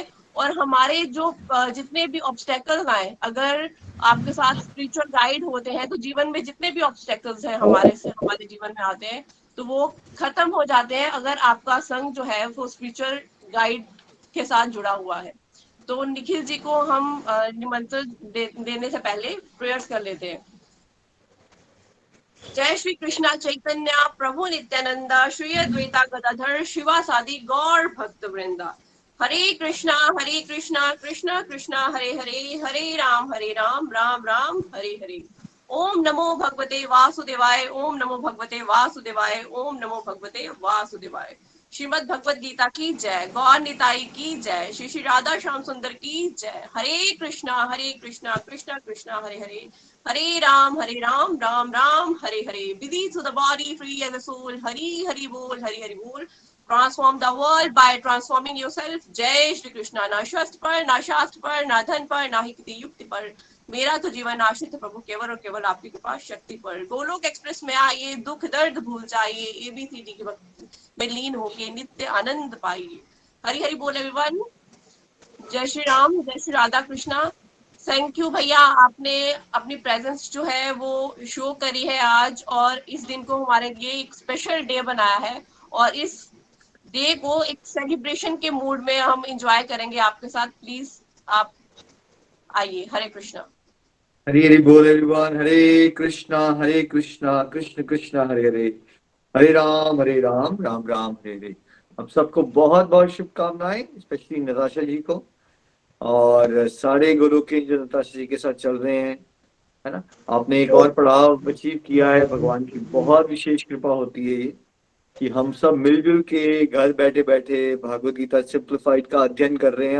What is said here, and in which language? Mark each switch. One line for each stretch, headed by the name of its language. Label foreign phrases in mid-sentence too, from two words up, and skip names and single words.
Hindi: और हमारे जो जितने भी ऑब्स्टेकल्स आए, अगर आपके साथ स्पिरिचुअल गाइड होते हैं तो जीवन में जितने भी ऑब्स्टेकल्स हैं हमारे जीवन में आते हैं तो वो खत्म हो जाते हैं, अगर आपका संग जो है वो स्पिरिचुअल गाइड के साथ जुड़ा हुआ है। तो निखिल जी को हम निमंत्रण देने से पहले प्रेयर्स कर लेते हैं।
Sanskrit: जय श्री कृष्णा चैतन्य प्रभु नित्यानंद श्री अद्वैता गदाधर शिवासादि गौर भक्त वृंदा। हरे कृष्णा कृष्ण कृष्णा हरे हरे, हरे राम राम राम हरे हरे। ओम नमो भगवते वासुदेवाय, ओम नमो भगवते वासुदेवाय, ओम नमो भगवते वासुदेवाय।
Hindi: श्रीमद भगवत गीता की जय, गौर निताई की जय, श्री श्री राधा श्याम सुंदर की जय।
Sanskrit: हरे कृष्णा कृष्णा कृष्णा हरे हरे, हरे राम राम राम हरे हरे।
English: Busy to the body, free as a soul.
Bangla: হরি হরি বোল, হরি হরি বোল.
English: Transform the world by transforming yourself.
Hindi: जय श्री कृष्णा। ना शस्त्र पर, ना शास्त्र पर, ना धन पर, ना ही किसी युक्ति पर, मेरा तो जीवन आश्रित है प्रभु केवल और केवल आपकी कृपा शक्ति पर। गोलोक एक्सप्रेस में आइए, दुख दर्द भूल जाइए, एबीसीडी के में लीन होके नित्य आनंद पाइए। हरि हरि बोल एवरीवन। जय श्री राम, जय श्री राधा कृष्णा।
English: thank you
Hindi: भैया, आपने अपनी प्रेजेंस जो है वो शो करी है आज, और इस दिन को हमारे लिए एक
English: special day
Hindi: बनाया है। और इस डे को एक सेलिब्रेशन के मूड में हम एंजॉय करेंगे आपके साथ। प्लीज आप आइए। हरे कृष्णा। हरी हरी बोल एवरीवन।
Sanskrit: हरे कृष्णा कृष्ण कृष्ण हरे हरे, हरे राम राम राम हरे हरे।
Hindi: आप सबको बहुत बहुत शुभकामनाएं, स्पेशली नताशा जी को और सारे गुरु के जो नताशा जी के साथ चल रहे हैं, है ना। आपने एक और पड़ाव अचीव किया है। भगवान की बहुत विशेष कृपा होती है ये कि हम सब मिलजुल के घर बैठे बैठे भागवत गीता सिंप्लीफाइड का अध्ययन कर रहे हैं।